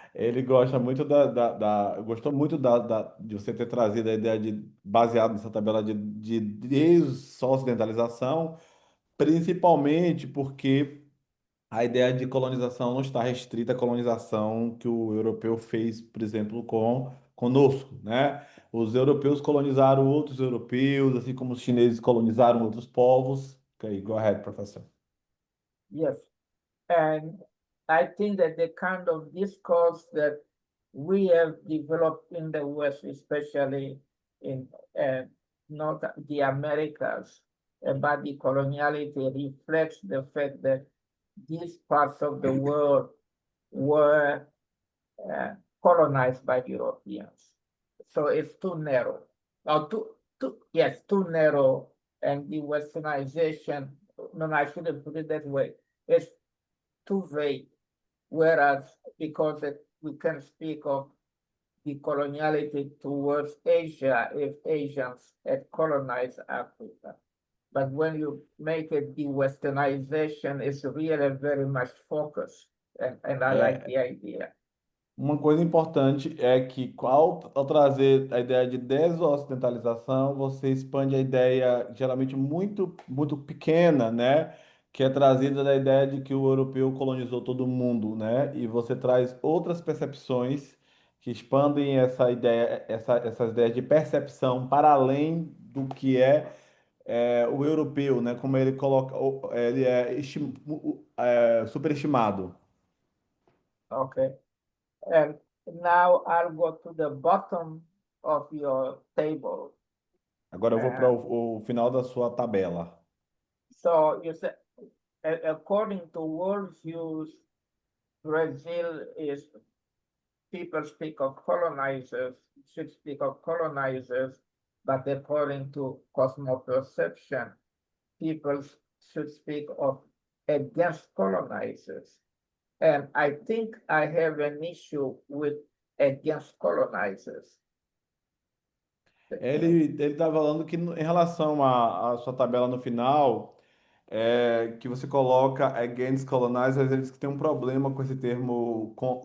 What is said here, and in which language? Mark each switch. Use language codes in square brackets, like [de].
[pt] Ele gosta muito gostou muito de você ter trazido a ideia baseado nessa tabela de desocidentalização, principalmente porque a ideia de colonização não está restrita à colonização que o europeu fez, por exemplo, conosco, né? Os europeus colonizaram outros europeus, assim como os chineses colonizaram outros povos. [en] Okay, go ahead, professor. Yes, and I think that the kind of discourse that we have developed in the West, especially in North the Americas, about the coloniality reflects the fact that these parts of the world were colonized by Europeans. So it's too narrow. Too narrow, and the Westernization, no, I shouldn't put it that way. It's too vague. Whereas, because we can speak of the coloniality towards Asia if Asians had colonized Africa. but when you make it the westernization, it's really very much focused, and I like the idea. [pt] Uma coisa importante é que, ao trazer a ideia de desocidentalização, você expande a ideia, geralmente muito pequena, né? Que é trazida da ideia de que o europeu colonizou todo mundo, né? E você traz outras percepções que expandem essa ideia, essas ideias de percepção para além do que o europeu, né? Como ele coloca, ele é, superestimado. [en] Okay. And now I'll go to the bottom of your table. [pt] Agora eu vou para o final da sua tabela. [en] So you said, according to worldviews, Brazil is, people speak of colonizers, should speak of colonizers, but according to cosmoperception, people should speak of against colonizers. And I think I have an issue with against colonizers. [pt] Ele está falando que em relação à sua tabela no final, que você coloca [en] against colonizers, [pt] ele diz que tem um problema com esse termo.